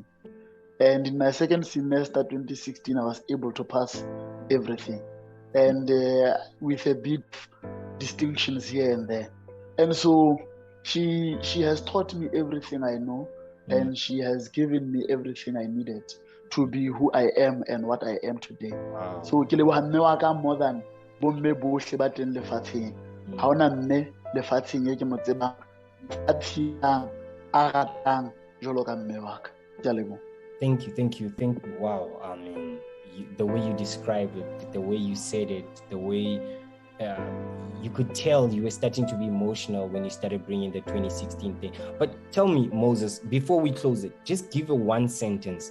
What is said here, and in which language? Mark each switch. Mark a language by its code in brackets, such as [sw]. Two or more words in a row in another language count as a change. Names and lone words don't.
[en] And in my second semester, 2016, I was able to pass everything. And with a bit of distinctions here and there. And so she has taught me everything I know, and she has given me everything I needed to be who I am and what I am today. Wow. [st] So ke leboha mme wa ka [en] more than [st] bomme bohle ba teng lefatsheng. Ha ona mme lefatsheng e ke mo tsebang a tshiang a ratang jwalo ka mme wa ka. Ke a leboha. [en] Thank you. Wow. I mean, the way you described it, the way you said it, the way you could tell you were starting to be emotional when you started bringing the 2016 thing. But tell me, Moses, before we close it, just give a one sentence.